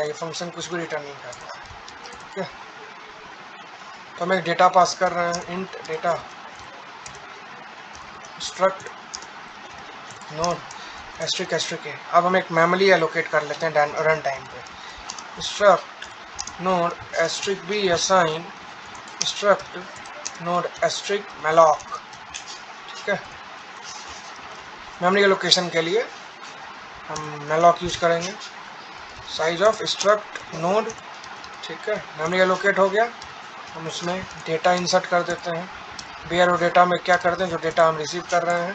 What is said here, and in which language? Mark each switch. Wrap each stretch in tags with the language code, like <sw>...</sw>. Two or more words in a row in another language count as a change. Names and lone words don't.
<hi>ये फंक्शन कुछ भी रिटर्न नहीं कर रहा है। ठीक है, तो हम एक डेटा पास कर रहे हैं,</hi> <en>int data struct node asterisk asterisk</en> <hi>है। अब हम एक</hi> <en>memory allocate</en> <hi>कर लेते हैं</hi> <en>run time</en> <hi>पे।</hi> <en>struct node asterisk b assign struct node asterisk malloc.</en> <hi>ठीक है,</hi> <en>memory allocation</en> <hi>के लिए हम मैलॉक यूज करेंगे।</hi> <en>size of struct node.</en> <hi>ठीक है,</hi> <en>memory allocate</en> <hi>हो गया, हम उसमें डेटा इंसर्ट कर देते हैं।</hi> <en>b arrow data</en> <hi>में क्या करते हैं, जो डेटा हम रिसीव कर रहे हैं।</hi>